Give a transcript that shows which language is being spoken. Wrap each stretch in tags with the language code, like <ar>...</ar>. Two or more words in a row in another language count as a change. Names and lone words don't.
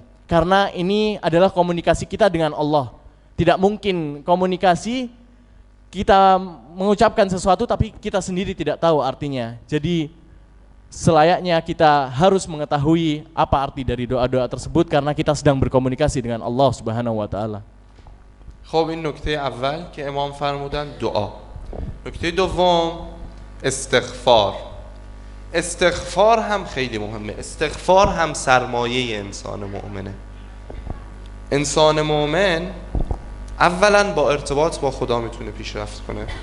<id>Karena ini adalah komunikasi kita dengan Allah. Tidak mungkin komunikasi kita mengucapkan sesuatu tapi kita sendiri tidak tahu artinya. Jadi selayaknya kita harus mengetahui apa arti dari doa-doa tersebut karena kita sedang berkomunikasi dengan Allah</id> <ar>سبحانه و تعالى.</ar> <fa>خب این نکته اول که امام فرمودن دعا. نکته دوم استغفار. استغفار هم خیلی مهمه. استغفار هم سرمایه انسان مؤمنه. انسان مؤمن اولا با ارتباط با خدا میتونه پیشرفت کنه.</fa>